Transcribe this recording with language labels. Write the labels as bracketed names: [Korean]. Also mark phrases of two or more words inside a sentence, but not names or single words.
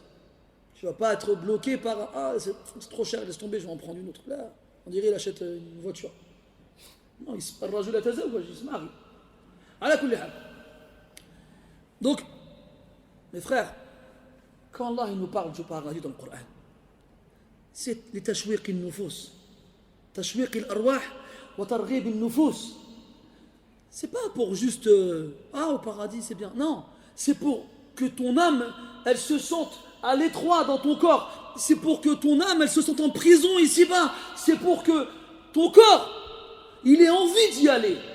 [French] Tu ne vas pas être bloqué par c'est trop cher, laisse tomber, je vais en prendre une autre. Là, on dirait il achète une voiture. Non, il se marie. Donc, mes frères, quand Allah il nous parle du paradis dans le Coran, c'est les [Arabic] تشويق النفوس تشويق الأرواح وترغيب النفوس. [French] C'est pas pour juste au paradis c'est bien. Non, c'est pour que ton âme elle se sente à l'étroit dans ton corps. C'est pour que ton âme elle se sente en prison ici-bas. C'est pour que ton corps il ait envie d'y aller.